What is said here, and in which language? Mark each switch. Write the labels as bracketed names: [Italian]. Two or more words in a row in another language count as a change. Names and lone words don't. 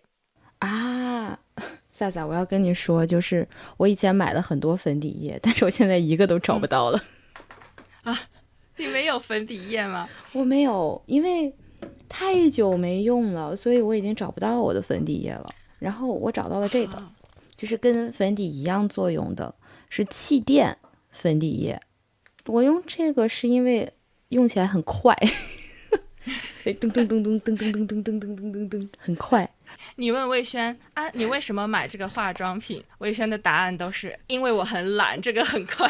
[Chinese] 啊，薩薩，我要跟你說，就是我以前買了很多粉底液，但是我現在一個都找不到了。你沒有粉底液嗎？我沒有，因為太久沒用了，所以我已經找不到我的粉底液了。然後我找到了這個，就是跟粉底一樣作用的，是氣墊粉底液。我用這個是因為用起來很快。噔噔噔噔噔噔噔噔噔噔噔噔，很快。你問魏軒啊，你為什麼買這個化妝品？魏軒的答案都是因為我很懶，這個很快。